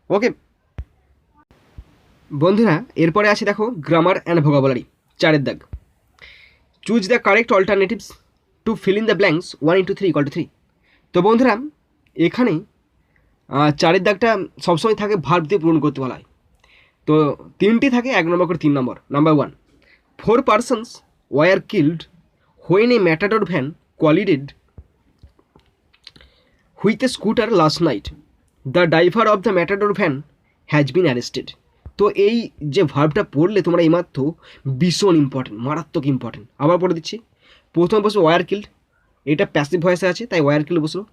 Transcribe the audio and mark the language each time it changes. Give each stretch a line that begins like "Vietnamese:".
Bangla: ওকে বন্ধুরা, এরপরে আছে দেখো গ্রামার অ্যান্ড ভোকাবুলারি, 4 দাগ।
English: Choose the correct alternatives to fill in the blanks 1 × 3 = 3।
Bangla: তো বন্ধুরা এখানে 4 দাগটা সবসময় থাকে ভার্ব দিয়ে পূরণ করতে বলা হয়। তো 3টি থাকে, 1 নম্বর করে 3 নম্বর।
English: Number 1, 4 persons were killed when a matador van collided with a scooter last night. The driver of the matador van has been arrested.
Bangla: তো এই যে ভার্বটা পড়লে তোমরা এইমাত্র ভীষণ ইম্পর্টেন্ট, মারাত্মক ইম্পর্টেন্ট। আবার পড়ে দিচ্ছি। প্রথমে বসবে ওয়ার কিল্ড, এটা প্যাসিভ ভয়েসে আছে তাই ওয়ার কিল্ড বসলো।